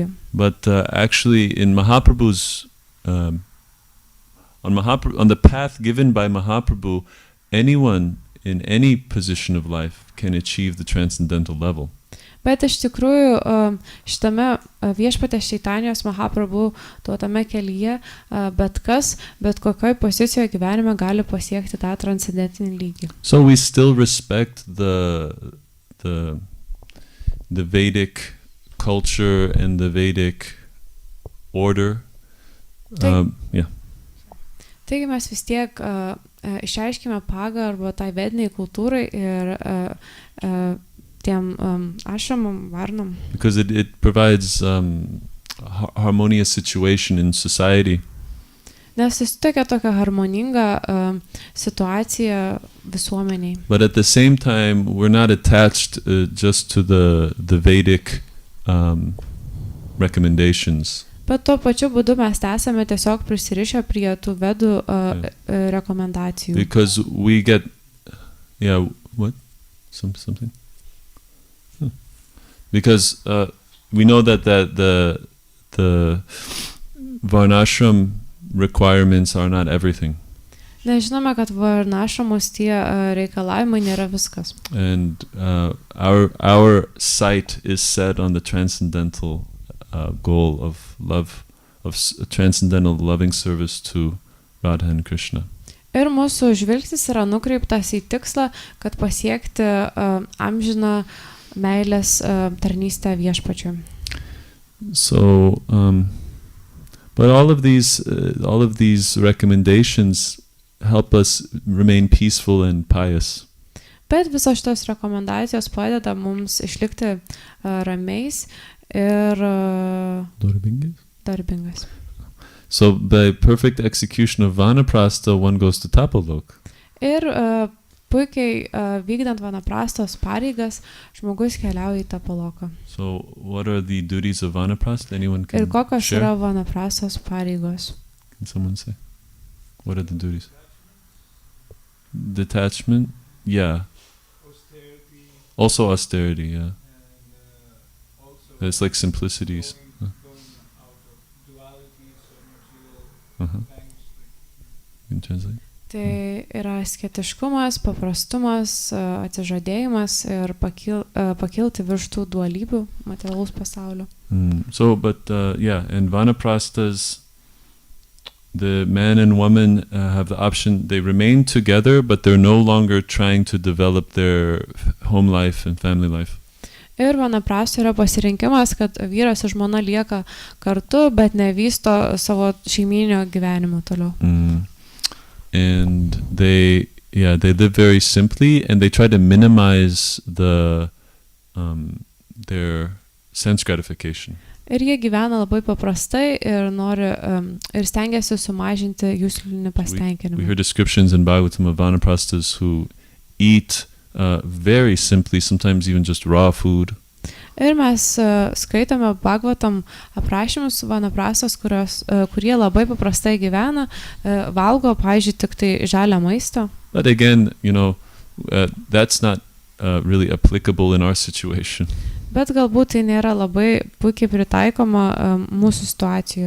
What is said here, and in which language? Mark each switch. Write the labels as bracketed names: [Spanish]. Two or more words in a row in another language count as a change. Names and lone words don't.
[English] But actually in Mahaprabhu's on the path given by Mahaprabhu, anyone in any position of life can achieve the transcendental level. [Lithuanian] Bet iš tikrųjų šitame viešpatės Čaitanijos Mahaprabhu duotame kelyje bet kas, bet kokioj pozicijoje gyvenime gali pasiekti tą transcendentinį lygį. [English] So we still respect the Vedic culture and the Vedic order. [Lithuanian] Taigi mes vis tiek išreiškime pagarbą tai vediniai kultūrai ir tiem ashramam, varnam. [English] Because it provides harmonious situation in society. [Lithuanian] Nes jis tokia harmoninga situacija visuomeniai. [English] But at the same time, we're not attached just to the Vedic recommendations. [Lithuanian] Bet tuo pačiu būdu mes esame tiesiog prisirišę prie tų vedų rekomendacijų. [English] Because we get, something? Because we know that the varnashram requirements are not everything. [Lithuanian] Nes žinome, kad varnashramos tie reikalavimai nėra viskas. [English] And our sight is set on the transcendental goal of love, of transcendental loving service to Radha and Krishna. [Lithuanian] Ir mūsų žvilgsnis yra nukreiptas į tikslą, kad pasiekti amžiną meilės tarnystę viešpačiui. [English] So, but all of these recommendations help us remain peaceful and pious. [Lithuanian] Bet visos šitos rekomendacijos padeda mums išlikti ramiais ir darbingas. [English] So by perfect execution of vanaprastha, one goes to Tapalok. [Lithuanian] Ir puikiai vykdant vanaprastos pareigas, žmogus keliauja į Tapaloką. [English] So what are the duties of vanaprastha? Anyone can share? [Lithuanian] Ir kokios yra vanaprastos pareigos? [English] Can someone say? What are the duties? Detachment? Yeah. Austerity. Also austerity, yeah. And also It's like simplicities. going out of dualities or material things. You can translate? [Lithuanian] Tai yra asketiškumas, paprastumas, atsižadėjimas ir pakilti virš tų dualybių materialaus pasaulio. [English] So, but and vanaprasthas, the man and woman have the option, they remain together, but they're no longer trying to develop their home life and family life. [Lithuanian] Ir vanaprasto yra pasirinkimas, kad vyras ir žmona lieka kartu, bet nevysto savo šeiminio gyvenimo toliau. [English] And they live very simply, and they try to minimize their sense gratification. [Lithuanian] Ir jie gyvena labai paprastai ir nori ir stengiasi sumažinti jūslinį [English] We [Lithuanian] pasitenkinimą. [English] hear descriptions in Bhagavatam of vanaprastas who eat very simply, sometimes even just raw food. [Lithuanian] Ir mes skaitome Bhagavatam aprašymus vanaprastos, kurie labai paprastai gyvena, valgo, pavyzdžiui, tik tai žalią maistą. [English] But again, that's not really applicable in our situation. [Lithuanian] Bet galbūt tai nėra labai puikiai pritaikoma mūsų situacijoje.